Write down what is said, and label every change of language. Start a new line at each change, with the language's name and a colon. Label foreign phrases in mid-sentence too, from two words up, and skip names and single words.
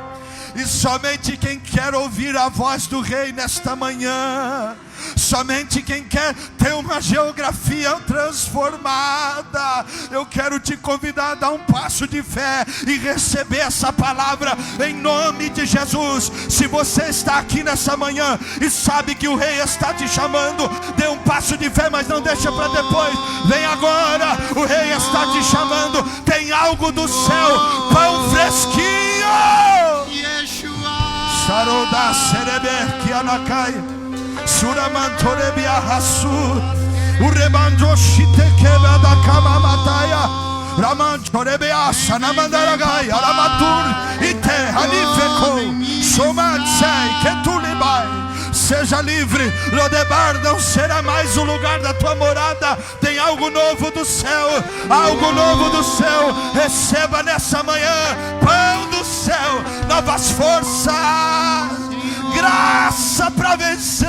Portuguese: E somente quem quer ouvir a voz do Rei nesta manhã, somente quem quer ter uma geografia transformada, eu quero te convidar a dar um passo de fé e receber essa palavra em nome de Jesus. Se você está aqui nessa manhã e sabe que o Rei está te chamando, dê um passo de fé, mas não deixa para depois. Vem agora, o Rei está te chamando. Tem algo do céu, pão fresquinho. Sharoda serebe que anakai. Suramantorebia Hasu Urebandoshite Kebada Kamamataya Ramantorebia Sanamandaragai Aramatur Ite Halifeko Somansei Ketulibai. Seja livre. Lodebar não será mais o lugar da tua morada. Tem algo novo do céu, algo novo do céu. Receba nessa manhã pão do céu, novas forças, graça para vencer.